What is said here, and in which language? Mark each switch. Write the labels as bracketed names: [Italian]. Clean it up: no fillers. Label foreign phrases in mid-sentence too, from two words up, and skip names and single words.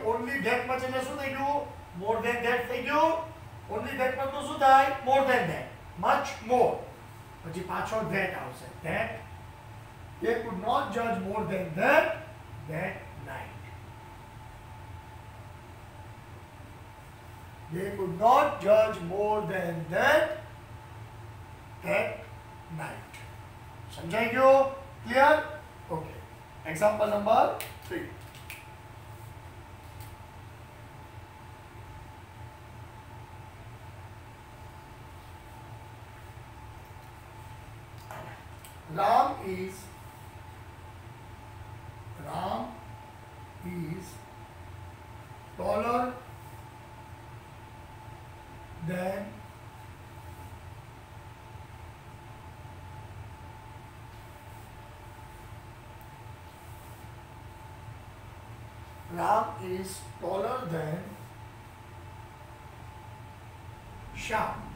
[English] only that much [Gujarati] એટલે શું થઈ ગયું? [English] more than that [Gujarati] થઈ ગયું. [English] only that much [Gujarati] તો શું થાય? [English] more than that. much more. [Gujarati] પછી પાછો that આવશે. [English] that they could not judge more than that night. they could not judge more than that night. [Gujarati] સમજાઈ ગયો? ક્લિયર? ઓકે. [English] example number [Gujarati] 3. [English] Ram is taller than Shyam.